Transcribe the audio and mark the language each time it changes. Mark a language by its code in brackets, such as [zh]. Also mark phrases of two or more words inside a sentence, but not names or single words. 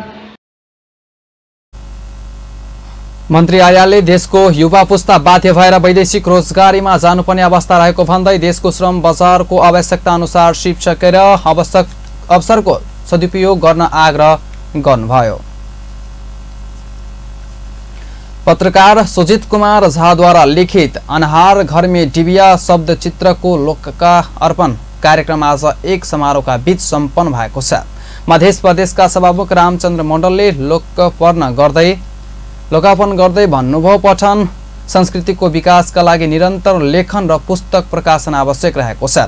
[ne] मन्त्री आर्यालले देशको युवा पुस्ता बाध्य भएर वैदेशिक रोजगारीमा जानुपर्ने अवस्था रहेको भन्दै देशको श्रम बजारको आवश्यकता अनुसार सिप सकेर आवश्यक अवसरको सदुपयोग गर्न आग्रह गर्नुभयो। पत्रकार सुजित कुमार झाद्वारा लिखित अनहार घर में डिबिया शब्द चित्रको लोकका अर्पण कार्यक्रम आज एक समारोहका बीच सम्पन्न भएको छ। मध्य प्रदेशका सभामुख रामचन्द्र मण्डलले लोकार्पण गर्दै भन्नुभयो, पठन संस्कृतिको विकासका लागि निरन्तर लेखन र पुस्तक प्रकाशन आवश्यक रहेको छ।